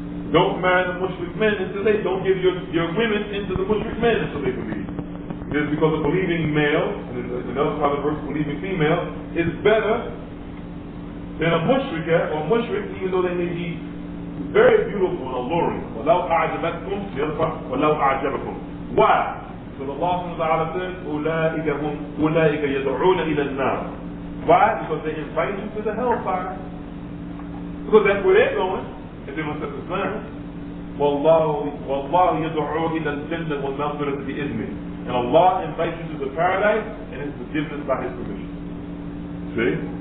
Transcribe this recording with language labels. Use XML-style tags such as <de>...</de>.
<en>Don't marry the mushrik men until they don't give your women into the mushrik men until they believe. It is because a believing male, and in another part of the verse, believing female, is better than a mushrikah or mushrik, even though they may be very beautiful and alluring.</en> <ar>وَلَوْ أَعْجَبَتْكُمْ,</ar> <en>the other part,</en> <ar>وَلَوْ أَعْجَبَكُمْ.</ar> <en>Why? So Allah says,</en> <ar>أُولَٰئِكَ يَدْعُونَ إِلَى النَّارِ.</ar> <en>Why? Because they invite you to the hellfire. Because that's where they're going. If they don't accept Islam.</en> <ar>وَاللَّهُ يَدْعُو إِلَى الْجَنَّةِ وَالْمَغْفِرَةِ بِإِذْنِهِ.</ar> <en>And Allah invites you to the paradise and His forgiveness by His permission. See?</en>